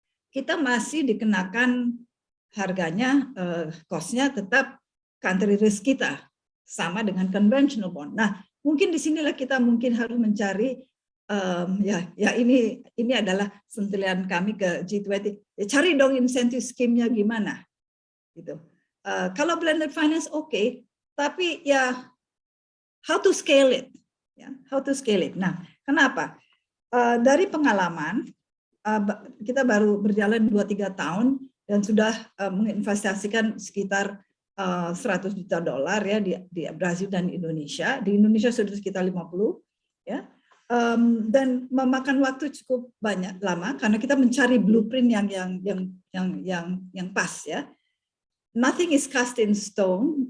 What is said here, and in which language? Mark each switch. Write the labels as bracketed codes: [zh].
[id] Kita masih dikenakan harganya, cost-nya tetap country risk kita sama dengan conventional bond. Nah, mungkin di sinilah kita mungkin harus mencari ini adalah sentilan kami ke G20. Ya, cari dong insentif skimnya gimana, gitu. Kalau blended finance oke. Tapi ya, [en] how to scale it? [id] Ya, [en] how to scale it. [id] Nah, kenapa? Dari pengalaman, kita baru berjalan 2-3 tahun dan sudah menginvestasikan sekitar $100 juta ya di Brazil dan Indonesia. Di Indonesia sudah sekitar 50 ya. Dan memakan waktu cukup lama karena kita mencari blueprint yang pas ya. [en] Nothing is cast in stone.